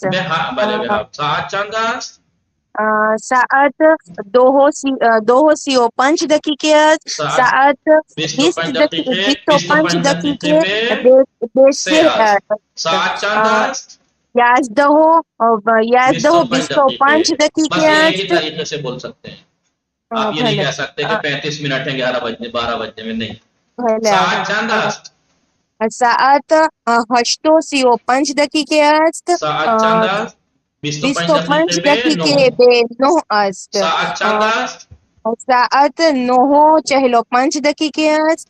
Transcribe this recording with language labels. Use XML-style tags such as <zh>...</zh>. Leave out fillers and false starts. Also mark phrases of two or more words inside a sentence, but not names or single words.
<fa>بله به 7. ساعت چند است؟ ساعت 2:35 است. ساعت 25 دقیقه به 3 است. ساعت چند است؟ 11:25</fa> <ur>بس یہ ایک ہی طریقے سے بول سکتے ہیں، آپ یہ نہیں کہہ سکتے کہ 35 منٹ ہیں 11 بجنے 12 بجنے میں، نہیں۔</ur> <fa>ساعت چند است؟ ساعت 8:35 است. ساعت چند است؟ 25 دقیقه به 9 است. ساعت چند است؟ ساعت 9:45 است.</fa>